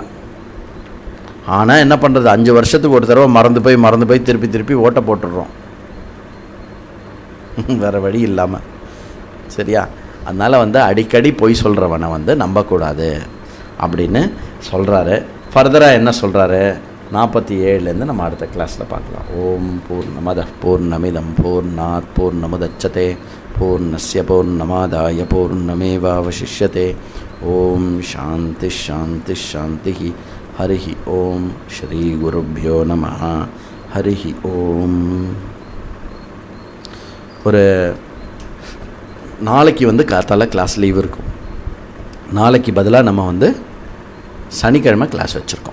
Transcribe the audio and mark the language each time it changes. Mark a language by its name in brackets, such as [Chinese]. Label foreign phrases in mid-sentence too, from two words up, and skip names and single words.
[Tamil] ஆனால் என்ன பண்ணுறது, 5 வருஷத்துக்கு ஒரு தடவை மறந்து போய் திருப்பி ஓட்ட போட்டுடுறோம் வேறு வழி இல்லாமல். சரியா, அதனால் வந்து அடிக்கடி பொய் சொல்கிறவனை வந்து நம்பக்கூடாது அப்படின்னு சொல்கிறாரு. ஃபர்தராக என்ன சொல்கிறாரு 47லேருந்து நம்ம அடுத்த கிளாஸில் பார்க்கலாம். [Sanskrit] ॐ पूर्णमद पूर्णमिदं पूर्णात् पूर्णमुदच्यते पूर्णस्य पूर्णमादाय पूर्णमेवावशिष्यते. ॐ शान्ति शान्ति शान्ति. हरिः ॐ। श्री गुरुभ्यो नमः. हरिः ॐ. [Tamil] ஒரு நாளைக்கு வந்து காத்தால கிளாஸ் லீவ் இருக்கும். நாளைக்கு பதிலாக நம்ம வந்து சனிக்கிழமை கிளாஸ் வச்சுருக்கோம்.